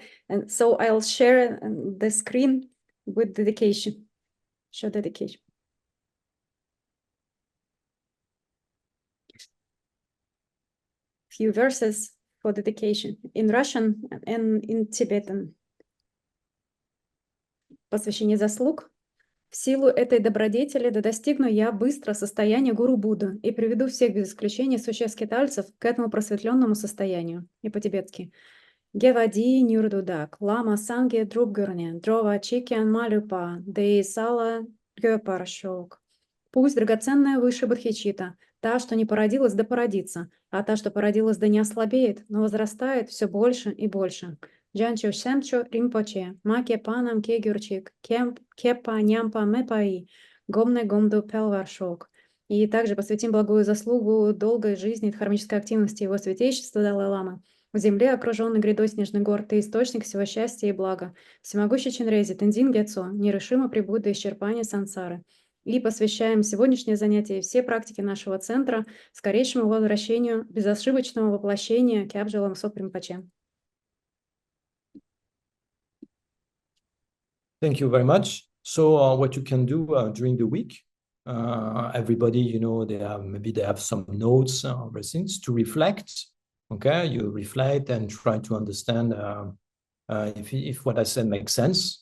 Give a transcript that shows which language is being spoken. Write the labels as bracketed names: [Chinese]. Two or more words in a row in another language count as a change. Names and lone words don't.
[English] And so I'll share the screen with dedication. Show dedication. Few verses for dedication in Russian and in Tibetan. [Russian] Посвящение заслуг. В силу этой добродетели да достигну я быстро состояния гуру Будды и приведу всех без исключения существ-скитальцев к этому просветленному состоянию. И по-тибетски. [Tibetan] དགེ་བ་འདི་ཡིས་མྱུར་དུ་བདག། བླ་མ་སངས་རྒྱས་འགྲུབ་གྱུར་ནས། འགྲོ་བ་གཅིག་ཀྱང་མ་ལུས་པ། དེ་ཡི་ས་ལ་འགོད་པར་ཤོག. [Russian] Пусть драгоценная выше Бодхичита, та, что не породилась, да породится, а та, что породилась, да не ослабеет, но возрастает все больше и больше. [Tibetan] བྱང་ཆུབ་སེམས་མཆོག་རིན་པོ་ཆེ། མ་སྐྱེས་པ་རྣམས་སྐྱེ་གྱུར་ཅིག། སྐྱེས་པ་ཉམས་པ་མེད་པ་ཡིས། གོང་ནས་གོང་དུ་འཕེལ་བར་ཤོག. [Russian] И также посвятим благую заслугу долгой жизни и дхармической активности его святейшества Далай-ламы. В земле, окруженной грядой снежных гор, ты источник всего счастья и блага. Всемогущий Чинрези, Тензин Гецо, нерешимо прибудь до исчерпания сансары. И посвящаем сегодняшнее занятие и все практики нашего центра скорейшему возвращению безошибочного воплощения Кябджи Ламсо Римпоче. [English] Thank you very much. So what you can do during the week, everybody, you know, maybe they have some notes or things to reflect. Okay, you reflect and try to understand if what I said makes sense.